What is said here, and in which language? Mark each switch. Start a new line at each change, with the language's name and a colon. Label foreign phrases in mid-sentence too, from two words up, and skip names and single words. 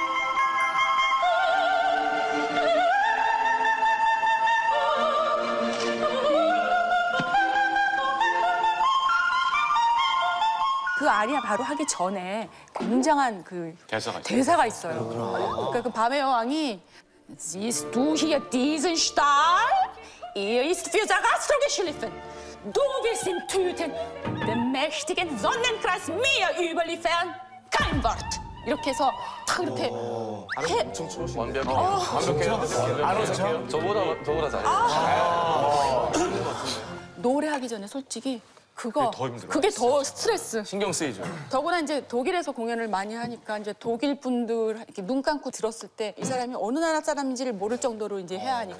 Korean: 그 아리아 바로 하기 전에 굉장한 그 대사가 있어요. 그러니까 그 밤의 여왕이
German: Siehst du hier diesen Stahl? Er ist für Sarastro geschliffen. Du willst ihn töten. Den mächtigen Sonnenkreis mir überliefern. Kein Wort.
Korean: 이렇게 해서 딱 이렇게 완벽해요. 저보다 잘해요. 노래하기 전에 솔직히 그게 더 스트레스. 신경 쓰이죠. 더구나 이제 독일에서 공연을 많이 하니까 이제 독일 분들 이렇게 눈 감고 들었을 때 이 사람이 어느 나라 사람인지를 모를 정도로 이제 해야 하니까.